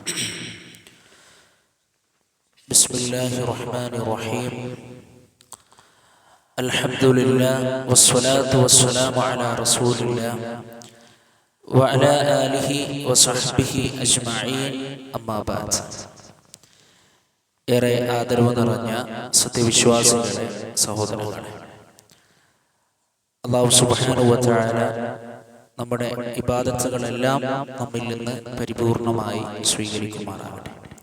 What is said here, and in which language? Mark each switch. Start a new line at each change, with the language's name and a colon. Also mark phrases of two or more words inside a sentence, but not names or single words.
Arabic: بسم الله الرحمن الرحيم. الحمد لله والصلاة والسلام على رسول الله وعلى آله وصحبه أجمعين. أما بعد.
Malayalam: ഏറെ ആദരവ് നിറഞ്ഞ സത്യവിശ്വാസികളെ, സഹോദരങ്ങളെ, അല്ലാഹു
Arabic: سبحانه و تعالى
Malayalam: നമ്മുടെ ഇബാദത്തുകളെല്ലാം നമ്മിൽ നിന്ന് പരിപൂർണമായി സ്വീകരിക്കുമാറാകട്ടെ.